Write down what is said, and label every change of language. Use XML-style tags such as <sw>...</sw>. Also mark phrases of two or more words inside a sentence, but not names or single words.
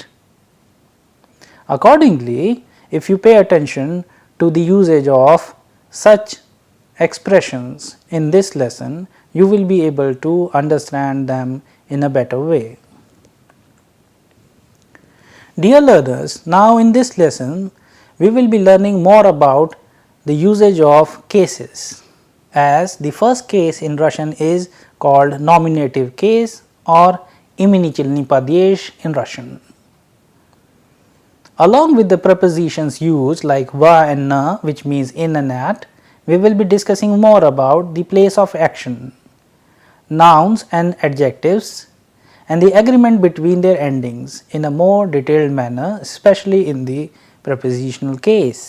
<en>Accordingly, if you pay attention to the usage of such expressions in this lesson, you will be able to understand them in a better way. Dear learners, now in this lesson we will be learning more about the usage of cases, as the first case in Russian is called nominative case or</en> <ru>именительный падеж</ru> <en>in Russian. Along with the prepositions used like va and na, which means in and at, we will be discussing more about the place of action, nouns and adjectives, and the agreement between their endings in a more detailed manner, especially in the prepositional case.</en>